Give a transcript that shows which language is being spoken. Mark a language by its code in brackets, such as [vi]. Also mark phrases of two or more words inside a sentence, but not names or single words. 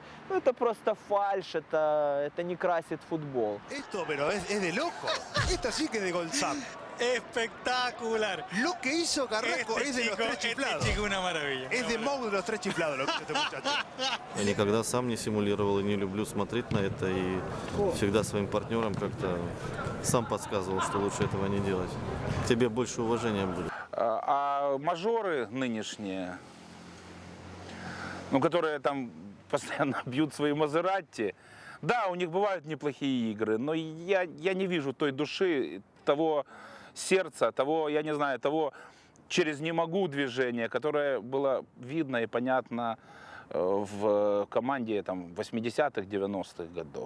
[ru] Ну, это просто фальшь, это не красит футбол. [es] Esto, pero es de loco. Esto sí que es de Golzap. Espectacular. Lo que hizo Carrasco es de los tres chiflados. Este chico una maravilla. Es de Mou de los tres chiflados lo que hizo este muchacho. [ru] Я никогда сам не симулировал и не люблю смотреть на это. И всегда своим партнерам как-то сам подсказывал, что лучше этого не делать. Тебе больше уважения будет. А мажоры нынешние, ну, которые там постоянно бьют свои Мазератти, да, у них бывают неплохие игры, но я не вижу той души, того сердца, того, я не знаю, того через «не могу» движения, которое было видно и понятно в команде там, 80-х, 90-х годов.